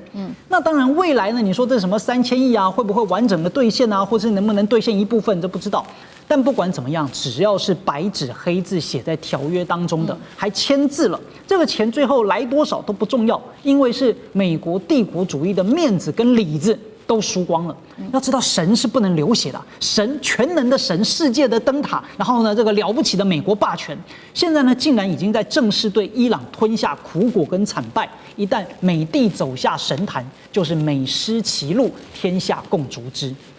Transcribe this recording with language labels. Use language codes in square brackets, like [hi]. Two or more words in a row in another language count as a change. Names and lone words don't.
[zh] 那當然未來呢，你說這什麼3000億啊，會不會完整的兌現啊，或是能不能兌現一部分，這不知道。但不管怎麼樣，只要是白紙黑字寫在條約當中的，還簽字了，這個錢最後來多少都不重要，因為是美國帝國主義的面子跟裡子都輸光了。要知道，神是不能流血的，神全能的神，世界的燈塔，然後呢，这個了不起的美國霸權，現在呢，竟然已經在正式對伊朗吞下苦果跟慘敗。一旦美帝走下神壇，就是美失其路，天下共逐之。